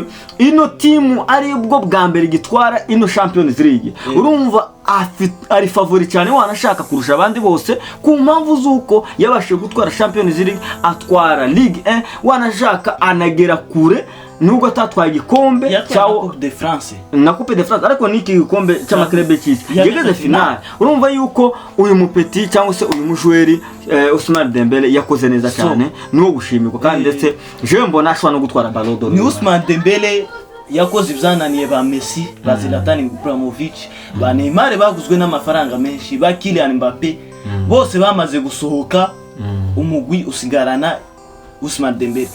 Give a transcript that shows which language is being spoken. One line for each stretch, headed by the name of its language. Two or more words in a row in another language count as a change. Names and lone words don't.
Rundi: Ino timu ari bwo bwa mbere gitwara ino Champions League. Urumva ari favori cyane wanashaka kurusha abandi bose ku mpamvu zuko yabashe gutwara Champions League, atwara Ligue 1, wanashaka anagera kure nubwo atatwaye igikombe cyawo Coupe de France na Coupe de France, ariko niki gikombe cy'amaklebe cy'isi yageze final. Urumva yuko uyu mupeti cyangwa se uyu mujweri Ousmane Dembele yakoze neza cyane no gushimirwa, kandi ndetse je mbona ashobora no gutwara Ballon d'Or. Ni Ousmane Dembele yakoze ibyananiye ba Messi, ba Zlatan Ibrahimovic, ba Neymar baguzwe n'amafaranga menshi, ba Kylian Mbappe bose bamaze gusohoka, umugwi usigarana Ousmane Dembele